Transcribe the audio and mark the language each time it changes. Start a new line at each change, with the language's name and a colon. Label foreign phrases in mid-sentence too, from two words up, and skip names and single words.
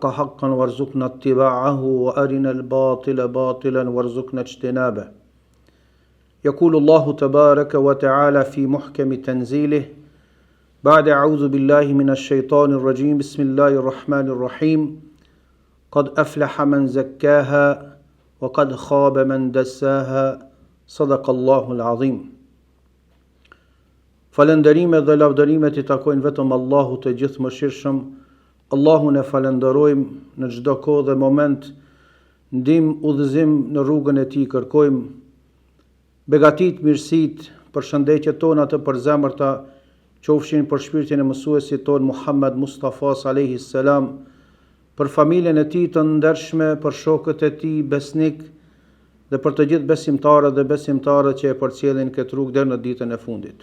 Arabic: حقا وارزقنا اتباعه وأرنا الباطل باطلا وارزقنا اجتنابه يقول الله تبارك وتعالى في محكم تنزيله بعد أعوذ بالله من الشيطان الرجيم بسم الله الرحمن الرحيم قد أفلح من زكاها وقد خاب من دساها صدق الله العظيم
Albanian: Falënderimet dhe lavdërimet I takojnë vetëm Allahut të gjithëmëshirshëm. Allahun e falenderojmë në çdo kohë dhe moment, ndihmë udhëzim në rrugën e Tij kërkojmë. Begatit, mirësit, përshëndetjet tona të përzemërta qofshin për shpirtin e mësuesit ton Muhammed Mustafa
Arabic: عليه السلام,
Albanian: për familjen e tij të ndershme, për shokët e tij besnik dhe për të gjithë besimtarët dhe besimtarët që e përcjellin këtë rrugë deri në ditën e fundit.